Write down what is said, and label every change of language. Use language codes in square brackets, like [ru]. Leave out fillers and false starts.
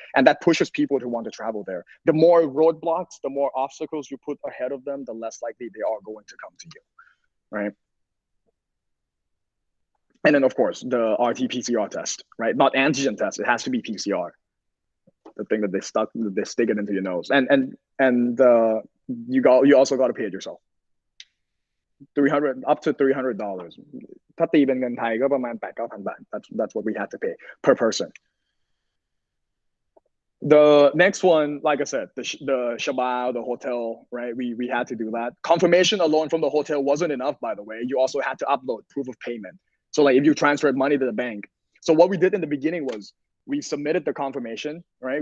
[en] And that pushes people to want to travel there. The more roadblocks, the more obstacles you put ahead of them, the less likely they are going to come to you, right? And then, of course, the RT-PCR test, right? Not antigen test. It has to be PCR. The thing that they stick it into your nose. And you also got to pay it yourself. Up to $300. [th] ถ้าตีเป็นเงินไทยก็ประมาณ 8,000-9,000 บาท. [en] That's what we had to pay per person. The next one, like I said, the Shaba, the hotel, right? We had to do that. Confirmation alone from the hotel wasn't enough, by the way. You also had to upload proof of payment. So like if you transferred money to the bank. So what we did in the beginning was we submitted the confirmation, right?